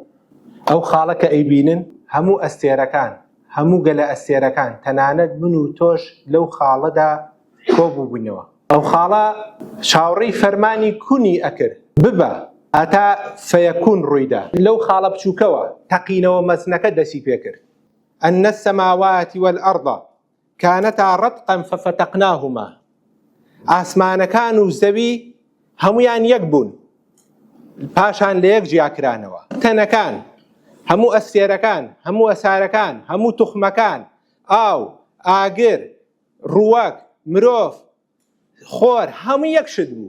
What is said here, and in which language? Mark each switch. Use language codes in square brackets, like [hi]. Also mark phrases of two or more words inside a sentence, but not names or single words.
[ckb] ئەو خاڵە کە ئەیبینن هەموو ئەستێرەکان، هەموو گەلە ئەستێرەکان، تەنانەت من و تۆش لەو خاڵەدا کۆبوو بووینەوە. ئەو خاڵە چاوەڕێی فەرمانی کونی ئەکرد ببە ئەتا فەیەکون ڕوویدا. لەو خاڵە بچووکەوە تەقینەوە مەزنەکە دەسی پێکرد. [ar] أن السماوات والأرض كانتا رتقا ففتقناهما. [ckb] ئاسمانەکان و زەوی هەمویان یەک بوون، پاشان لە یەک جیاکرانەوە. تەنەکان، هەموو ئەستێرەکان، هەموو ئەسارەکان، هەموو توخمەکان، ئاو، ئاگر، ڕووەک، مرۆڤ، خۆر، هەموو یەک شت بوو.